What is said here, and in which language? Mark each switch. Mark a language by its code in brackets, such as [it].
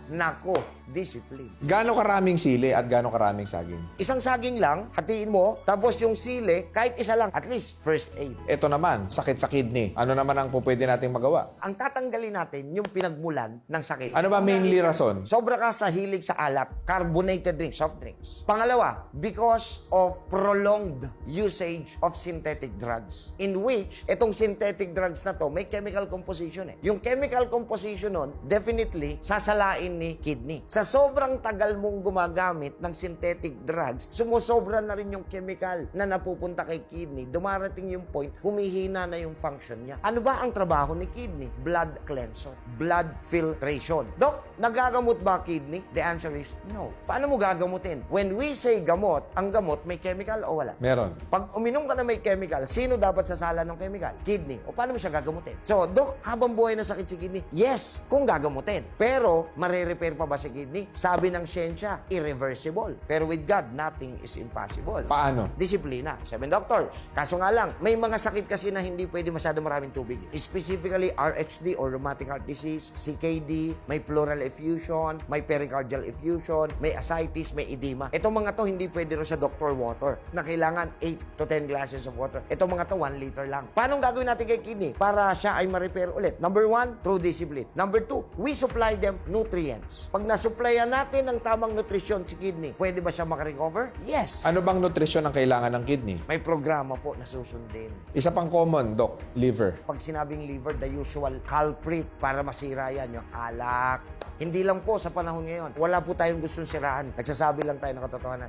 [tl] Nako, discipline. Gaano karaming sili at gaano karaming saging? Isang saging lang, hatiin mo, tapos yung sili, kahit isa lang, [en] at least first aid. [tl] Ito naman, sakit sa kidney. Ano naman ang pwede nating magawa? Ang tatanggalin natin yung pinagmulan ng sakit. Ano ba mainly rason? Sobra ka sa hilig sa alak, carbonated drinks, soft drinks. Pangalawa, [en] because of prolonged usage of synthetic drugs. In which, [tl] itong synthetic drugs na to, may chemical composition eh. Yung chemical composition nun, definitely, sasalain ni kidney. Sa sobrang tagal mong gumagamit ng synthetic drugs, sumusobra na rin yung chemical na napupunta kay kidney. Dumarating yung point, humihina na yung function niya. Ano ba ang trabaho ni kidney? [en] Blood cleanser, blood filtration. [tl] Dok, nagagamot ba kidney? [en] The answer is no. [tl] Paano mo gagamutin? [en] When we say [tl] gamot, ang gamot may chemical o wala? Meron. Pag uminom ka na may chemical, sino dapat sasala ng chemical? Kidney. O paano mo siya gagamutin? So, Dok, habang buhay na sakit si kidney? Yes, kung gagamutin. Pero, marirepair pa ba si kidney? Sabi ng siyensya, irreversible. Pero [en] with God, nothing is impossible. [tl] Paano? Disiplina. 7 Doctors. Kaso nga lang, may mga sakit kasi na hindi pwede masyado maraming tubig. [en] Specifically, RHD or rheumatic heart disease, CKD, may pleural effusion, may pericardial effusion, may ascites, may edema. [tl] Itong mga to, hindi pwede rin sa doctor water na kailangan [en] 8 to 10 glasses of water. [tl] Itong mga to, 1 liter lang. Paano gagawin natin kay kidney para siya ay ma-repair ulit? [en] Number 1, through discipline. Number 2, we supply them nutrients. [tl] Pag nasupplyan natin ng tamang nutrisyon si kidney, pwede ba siya makarecover? Yes. Ano bang nutrisyon ang kailangan ng kidney? May programa po na susundin. Isa pang common, Doc, liver. Pag sinabing liver, [en] the usual culprit [tl] para masira yan, yung alak. Hindi lang po sa panahon ngayon. Wala po tayong gustong siraan. Nagsasabi lang tayo ng katotohanan.